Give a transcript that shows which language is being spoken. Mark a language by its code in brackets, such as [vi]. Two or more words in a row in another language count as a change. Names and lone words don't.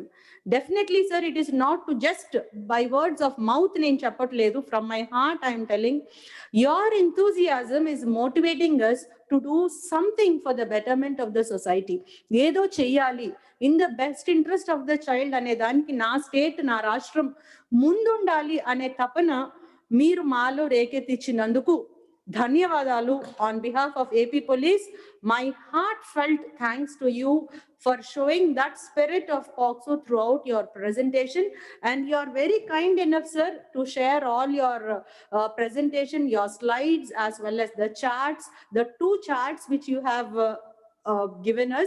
[en] Definitely, sir, it is not to just by words of mouth [te] నేను చెప్పట్లేదు. [en] From my heart, I am telling, your enthusiasm is motivating us to do something for the betterment of the society. [te] ఏదో చేయాలి [en] in the best interest of the child [te] అనే దానికి నా state, నా రాష్ట్ర ముందుండాలి అనే తపన మీరు మాలో రేకెత్తించినందుకు ధన్యవాదాలు. [en] On behalf of AP Police, my heartfelt thanks to you for showing that spirit of POCSO throughout your presentation, and you are very kind enough, sir, to share all your presentation, your slides, as well as the charts, the 2 charts which you have given us.